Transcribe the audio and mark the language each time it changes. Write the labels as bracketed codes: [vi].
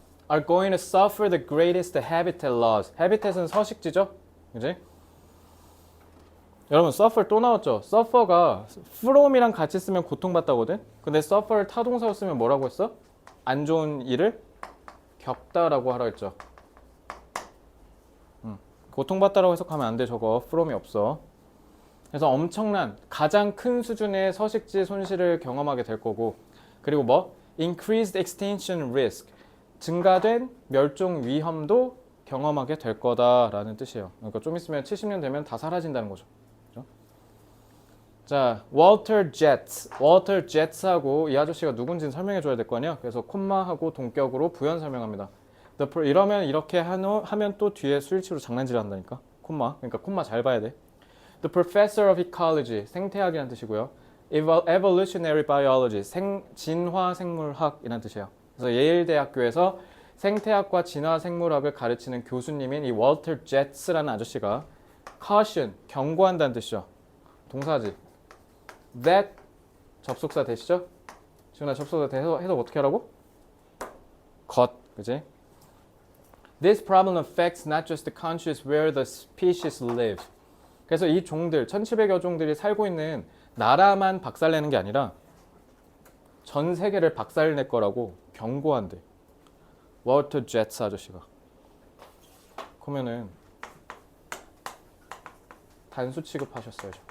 [en] are going to suffer the greatest habitat loss. [ko] habitat은 서식지죠? 그지? 여러분 suffer 또 나왔죠? suffer가 from이랑 같이 쓰면 고통받다거든? 근데 suffer를 타동사로 쓰면 뭐라고 했어? 안 좋은 일을 겪다라고 하라 했죠. 고통받다라고 해석하면 안 돼. 저거 from이 없어. 그래서 엄청난 가장 큰 수준의 서식지 손실을 경험하게 될 거고, 그리고 뭐? [en] increased extinction risk. [ko] 증가된 멸종 위험도 경험하게 될 거다라는 뜻이에요. 그러니까 좀 있으면 70년 되면 다 사라진다는 거죠. 그렇죠? 자, Walter Jettes하고 이 아저씨가 누군지는 설명해 줘야 될 거 아니야. 그래서 콤마하고 동격으로 부연 설명합니다. 이러면 이렇게 하면 또 뒤에 수일치로 장난질 한다니까. 콤마. 그러니까 콤마 잘 봐야 돼. [en] The professor of ecology, [ko] 생태학이라는 뜻이고요. Evolutionary biology, 진화 생물학이라는 뜻이에요. 그래서 예일 대학교에서 생태학과 진화 생물학을 가르치는 교수님인 이 월터 제츠라는 아저씨가 caution, 경고한다는 뜻이죠. 동사지. That 접속사 되시죠? 지금 접속사 해석 어떻게 하라고? 그지? [en] This problem affects not just the countries where the species live. [ko] 그래서 이 종들, 1700여 종들이 살고 있는 나라만 박살내는 게 아니라 전 세계를 박살낼 거라고 경고한대. 월터 제츠 아저씨가. 그러면은 단수 취급하셨어요.